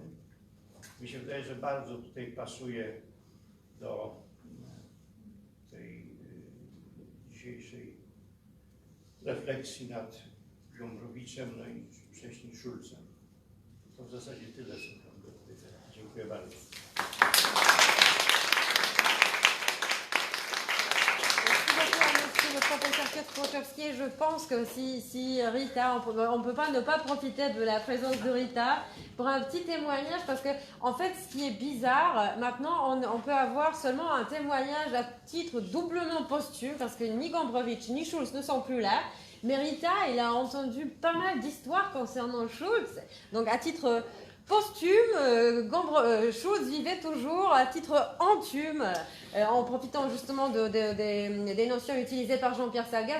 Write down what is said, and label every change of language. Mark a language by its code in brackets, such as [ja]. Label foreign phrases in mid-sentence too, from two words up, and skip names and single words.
[pl] Mi się wydaje, że bardzo tutaj pasuje do tej dzisiejszej refleksji nad Gombrowiczem, no i wcześniej Schulzem. To w zasadzie tyle, co tam do powiedzenia. Dziękuję bardzo. [fr] Le professeur Kwiatkowski, je pense que si Rita, on ne peut pas ne pas profiter de la présence de Rita pour un petit témoignage, parce que en fait ce qui est bizarre, maintenant on peut avoir seulement un témoignage à titre doublement posthume, parce que ni Gombrowicz ni Schulz ne sont plus là, mais Rita, il a entendu pas mal d'histoires concernant Schulz, donc à titre posthume, Schulz vivait toujours à titre anthume, en profitant justement des notions utilisées par Jean-Pierre Salgas.